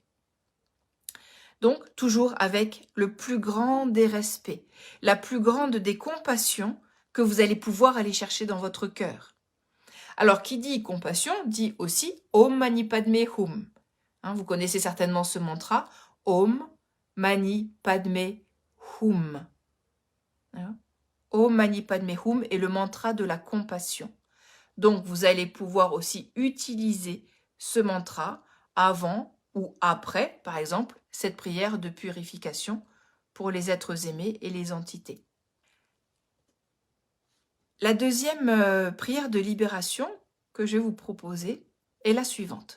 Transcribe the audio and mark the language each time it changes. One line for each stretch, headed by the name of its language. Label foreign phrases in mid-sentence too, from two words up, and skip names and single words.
French: Donc, toujours avec le plus grand des respects, la plus grande des compassions que vous allez pouvoir aller chercher dans votre cœur. Alors, qui dit compassion, dit aussi
Sanskrit: Om Mani Padme Hum.
French: Vous connaissez certainement ce mantra,
Sanskrit: Om Mani Padme Hum. Om Mani Padme Hum
French: est le mantra de la compassion. Donc, vous allez pouvoir aussi utiliser ce mantra avant ou après, par exemple, cette prière de purification pour les êtres aimés et les entités. La deuxième prière de libération que je vais vous proposer est la suivante.